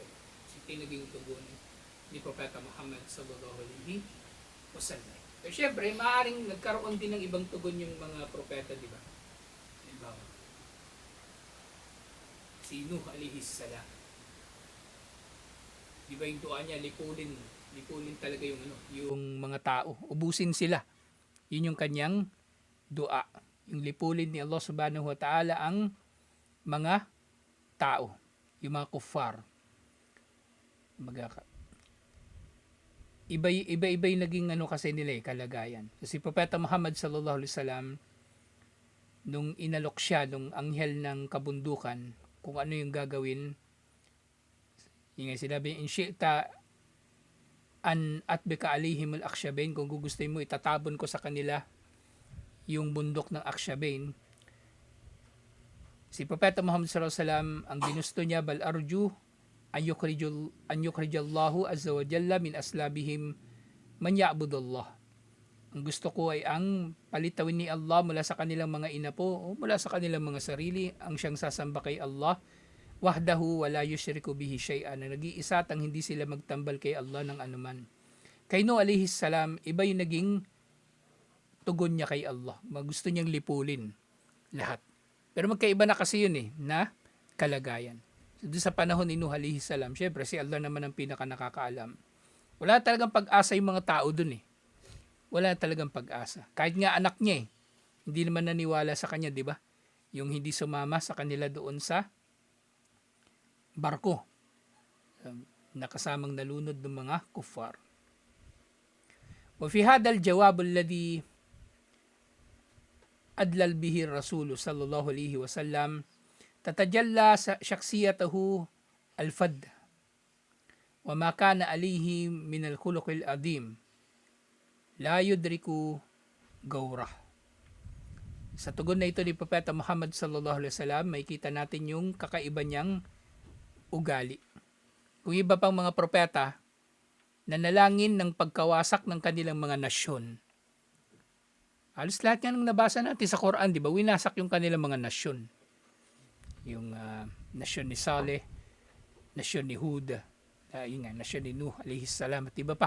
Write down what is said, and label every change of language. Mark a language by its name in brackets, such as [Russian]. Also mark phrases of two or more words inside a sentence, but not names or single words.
[Filipino] So, naging tugon ni Propeta Muhammad [Arabic] صلى الله عليه وسلم. [Filipino] Pero syempre, maaaring nagkaroon din ng ibang tugon yung mga propeta, di ba? Halimbawa, si Nuh [Arabic] عليه السلام. [Filipino] Di ba yung dua niya, lipulin talaga yung mga tao. Ubusin sila. Yun yung kanyang dua. Yung lipulin ni Allah [Arabic] سبحانه وتعالى [Filipino] ang mga tao. Yung mga kuffar. Iba-iba yung naging kasi nila kalagayan. So, si Propeta Muhammad [Arabic] صلى الله عليه وسلم, [Filipino] nung inalok siya nung anghel ng kabundukan, kung ano yung gagawin, yung sinabi, [Arabic] إن شئت أن أطبق عليهم الأخشبين, [Filipino] kung gugustuhin mo, itatabon ko sa kanila yung bundok ng Akhshabain. Si Propeta Muhammad [Arabic] صلى الله عليه وسلم, [Filipino] ang ginusto niya, [Arabic] بل أرجو أن يخرج الله عز وجل من أصلابهم من يعبد الله. [Filipino] Ang gusto ko ay ang palitawin ni Allah mula sa kanilang mga inapo o mula sa kanilang mga sarili, ang siyang sasamba kay Allah, [Arabic] وحده لا يشرك به شيئا, [Filipino] na nag-iisa at ang hindi sila magtambal kay Allah ng anuman. Kay Nuh [Arabic] عليه السلام, [Filipino] iba yung naging tugon niya kay Allah. Gusto niyang lipulin lahat. Pero magkaiba na kasi yun na kalagayan. So, doon sa panahon ni Nuh [Arabic] عليه السلام, [Filipino] syempre si Allah naman ang pinaka nakakaalam. Wala talagang pag-asa yung mga tao doon Wala talagang pag-asa. Kahit nga anak niya hindi naman naniwala sa kanya, di ba? Yung hindi sumama sa kanila doon sa barko. na kasamang nalunod ng mga kuffar. [Arabic] وفي هذا الجواب الذي أدلل به الرسول صلى الله عليه وسلم تتجلى شخصيته الفذ وما كان عليه من الخلق العظيم لا يدرك غوره. [Filipino] Sa tugon na ito ni Propeta Muhammad [Arabic] صلى الله عليه وسلم, [Filipino] may kita natin yung kakaiba niyang ugali. Kung iba pang mga propeta, nanalangin ng pagkawasak ng kanilang mga nasyon. Halos lahat yan ang nabasa natin sa Quran, di ba? Winasak yung kanilang mga nasyon. Yung nasyon ni Saleh, nasyon ni Hud, nasyon ni Nuh, [Arabic] عليه السلام, [Filipino] at iba pa.